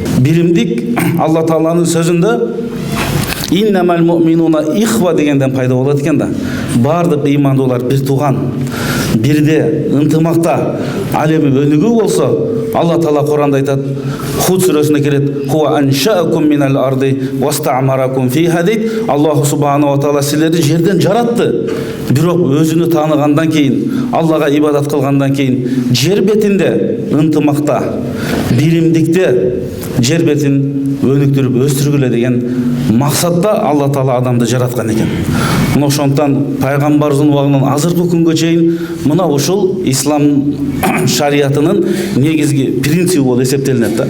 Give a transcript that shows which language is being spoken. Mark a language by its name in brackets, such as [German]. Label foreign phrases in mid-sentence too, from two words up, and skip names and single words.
[Kyrgyz] Биримдик Алла Тааланын сөзүндө [Arabic] إنما المؤمنون إخوة [Kyrgyz] дегенден пайда болот экен да. Бардык ыймандуулар бир тууган, бирде, ынтымакта. Ал эми өнүгүү болсо, Алла Таала Куранда айтат, Худ сүрөсүндө келет, [Arabic] "هو أنشأكم من الأرض واستعمركم فيها" дейт. الله سبحانه وتعالى [Kyrgyz] силерди жерден жаратты. Бирок өзүнү тааныгандан кийин, Аллага ибадат кылгандан кийин, жер бетинде ынтымакта, биримдикте жер бетин өнүктүрүп өстүргүлө деген максатта Алла Таала адамды жараткан экен. Мына ошондон пайгамбарыбыздын убагынан азыркы күнгө чейин мына ушул ислам шариятынын негизги принциби болуп эсептелинет да.